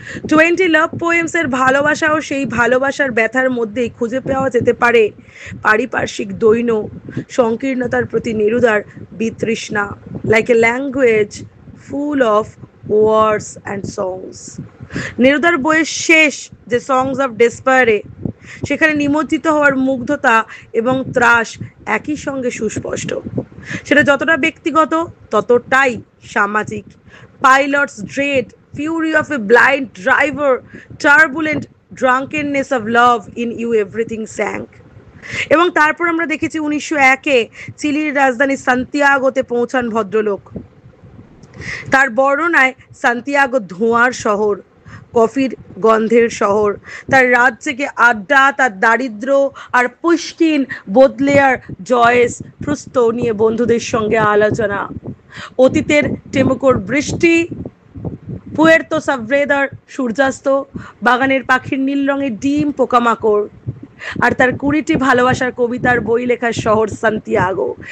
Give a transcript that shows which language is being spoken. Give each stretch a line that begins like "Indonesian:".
Bangla: 20 লাভ poems এর ভালোবাসাও সেই ভালোবাসার ব্যথার মধ্যেই খুঁজে পাওয়া যেতে পারে পারিপার্শ্বিক দৈন্য সংকীর্ণতার প্রতি নেরুদার বিতৃষ্ণা,
English: Like a language full of words and songs.
Bangla: নেরুদার বইয়ের শেষ যে সংস অফ ডেসপায়ারে, সেখানে নিমজ্জিত হওয়ার মুগ্ধতা এবং ত্রাস একই সঙ্গে সুস্পষ্ট। সেটা যতটা ব্যক্তিগত ততটাই সামাজিক।
English: Pilot's dread, fury of a blind driver, turbulent drunkenness of love, in you everything sank.
Bangla: এবং তারপর আমরা দেখেছি 1901-এ চিলির রাজধানী সান্তিয়াগোতে পৌঁছান ভদ্রলোক। তার বর্ণনায় সান্তিয়াগো ধোঁয়ার শহর, কফির গন্ধের শহর, তার রাত জেগে আড্ডা, তার দারিদ্র আর পুষ্কিন, বোদলেয়ার, জয়েস, প্রুস্ত নিয়ে বন্ধুদের সঙ্গে আলোচনা, অতীতের টেমুকোর বৃষ্টি, পুয়ের্তো সাভ্রেদার সূর্যাস্ত, বাগানের পাখির নীল রঙের ডিম, পোকামাকড়, আর তার 20টি ভালোবাসার কবিতার বই লেখার শহর সান্তিয়াগো।